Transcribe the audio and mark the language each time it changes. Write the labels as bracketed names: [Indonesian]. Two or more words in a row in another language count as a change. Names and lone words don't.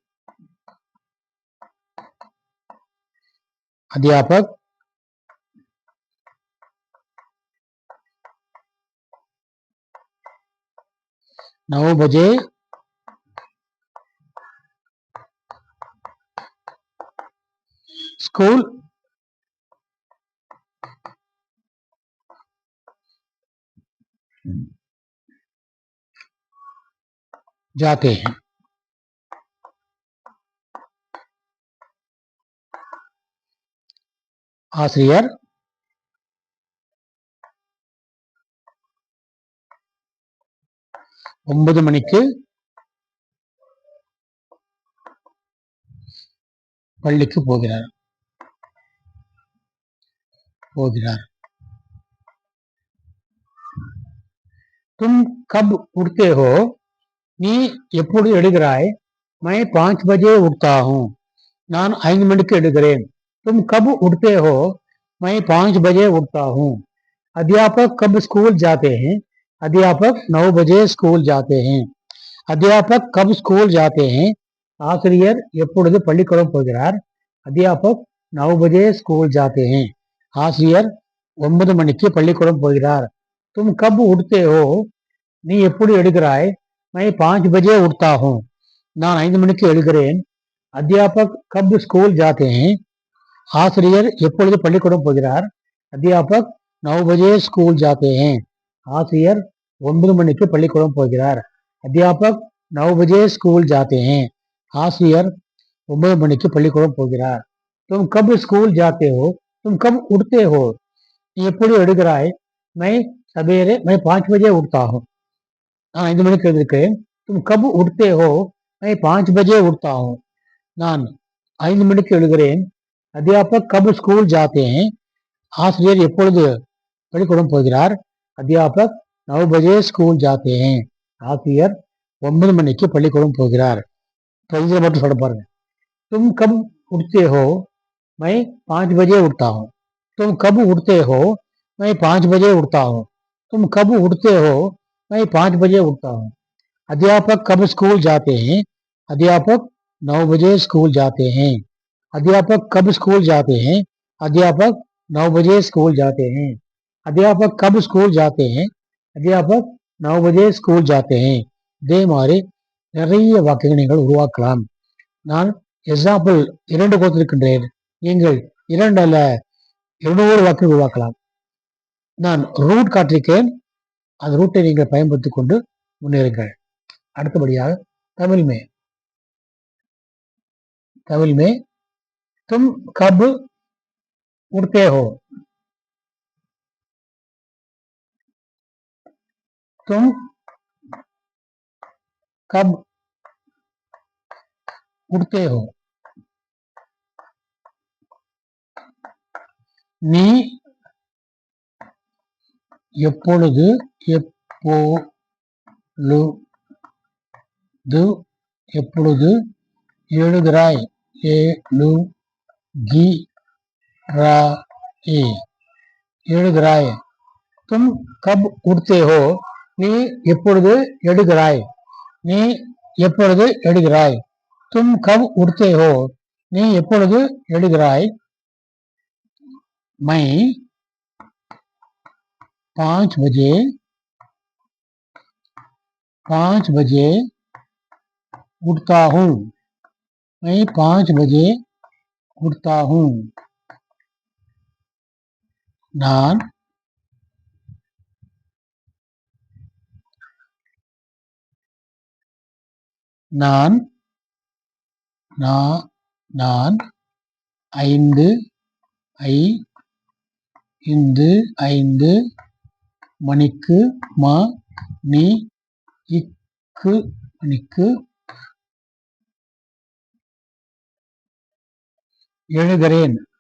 [Hindi] अध्यापक 9 बजे स्कूल जाते हैं. [Tamil] ஆசிரியர் 9 மணிக்கு பள்ளிக்கு போகிறார். போகிறார். [Hindi] तुम कब उठते हो, [Tamil] நீ எப்பொழுது எழுகிறாய். [Hindi] मैं 5 बजे उठता हूँ. [Tamil] நான் 5 மணிக்கு எழுகிறேன். [Hindi] तुम कब उठते हो, मैं 5 बजे उठता हूँ. अध्यापक कब स्कूल जाते हैं. अध्यापक 9 बजे स्कूल जाते हैं. अध्यापक कब स्कूल जाते हैं. [Tamil] ஆசிரியர் எப்பொழுது பள்ளிக்கூடம் போகிறார். [Hindi] अध्यापक 9 बजे स्कूल जाते हैं. [Tamil] ஆசிரியர் 9 மணிக்கு பள்ளிக்கூடம் போகிறார். [Hindi] तुम कब उठते हो, [Tamil] நீ எப்படி எழுகிறாய். [Hindi] मैं 5 बजे उठता हूँ. [Tamil] நான் 5 மணிக்கு எழுகிறேன். [Hindi] अध्यापक कब स्कूल जाते हैं. [Tamil] ஆசிரியர் எப்பொழுது பள்ளிக்கூடம் போகிறார். [Hindi] अध्यापक 9 बजे स्कूल जाते हैं. [Tamil] ஆசிரியர் 9 மணிக்கு பள்ளிக்கூடம் போகிறார். [Hindi] अध्यापक 9 बजे स्कूल जाते हैं. [Tamil] ஆசிரியர் 9 மணிக்கு பள்ளிக்கூடம் போகிறார். [Hindi] तुम कब स्कूल जाते हो, तुम कब उठते हो, [Tamil] நீ எப்படி எழுகிறாய். [Hindi] मैं सवेरे, मैं 5 बजे उठता हूँ. [Tamil] நான் 5 மணிக்கு எழுந்திருக்கிறேன். [Hindi] तुम कब उठते हो, मैं 5 बजे उठता हूँ. [Tamil] நான் 5 மணிக்கு எழுகிறேன். [Hindi] अध्यापक कब स्कूल जाते हैं. [Tamil] ஆசிரியர் எப்பொழுது பள்ளிக்கூடம் போகிறார். [Hindi] अध्यापक 9 बजे स्कूल जाते हैं. [Tamil] ஆசிரியர் 9 மணிக்கு பள்ளிக்கூடம் போகிறார். இதில் மட்டும் சொல்ல பாருங்க. [Hindi] तुम कब उठते हो, मैं 5 बजे उठता हूँ. तुम कब उठते हो? मैं 5 बजे उठता हूँ। तुम कब उठते हो? मैं 5 बजे उठता हूँ। अध्यापक कब स्कूल जाते हैं? अध्यापक 9 बजे स्कूल जाते हैं। अध्यापक कब स्कूल जाते हैं? अध्यापक 9 बजे स्कूल जाते हैं। अध्यापक कब स्कूल जाते हैं? अध्यापक 9 बजे स्कूल जाते हैं. [Tamil] இதே மாதிரி நிறைய வாக்கியங்கள் நீங்கள் உருவாக்கலாம். நான் எக்ஸாம்பிள் 2 கொடுத்திருக்கின்றேன். நீங்கள் 2 அல்ல 200 வாக்கியங்கள் உருவாக்கலாம். நான் ரூட் காட்டிருக்கேன். அந்த ரூட்டை நீங்கள் பயன்படுத்திக் கொண்டு முன்னேறுங்கள். அடுத்தபடியாக தமிழ் [Hindi] में तुम कब उठते हो? तुम कब उठते हो? [Tamil] நீ எப்பொழுது எப்பொழுது எழுகிறாய்? எழுகிறாய். [Hindi] तुम कब उठते हो? [Tamil] நீ எப்பொழுது எழுகிறாய்? நீ எப்பொழுது எழுகிறாய்? [Hindi] तुम कब उठते हो? [Tamil] நீ எப்பொழுது எழுகிறாய்? [Hindi] मैं 5 बजे उठता हूँ. मैं 5 बजे उठता हूँ. [Tamil] நான் நான் நான் 5 மணிக்கு மணிக்கு எழுகிறேன்.